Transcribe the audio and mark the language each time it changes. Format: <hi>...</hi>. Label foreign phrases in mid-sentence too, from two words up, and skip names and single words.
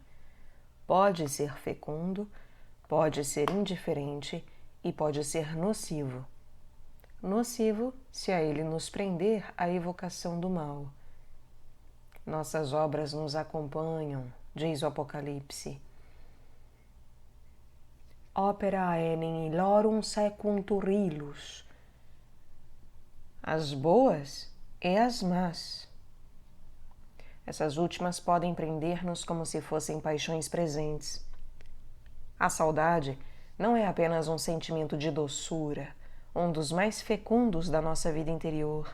<pt>Pode ser fecundo, pode ser indiferente e pode ser nocivo. Nocivo se a ele nos prender a evocação do mal. Nossas obras nos acompanham, diz o Apocalipse.</pt> <la>Opera enim illorum secuntur illus.</la> <pt>As boas e as más. Essas últimas podem prender-nos como se fossem paixões presentes. A saudade não é apenas um sentimento de doçura, um dos mais fecundos da nossa vida interior.</pt>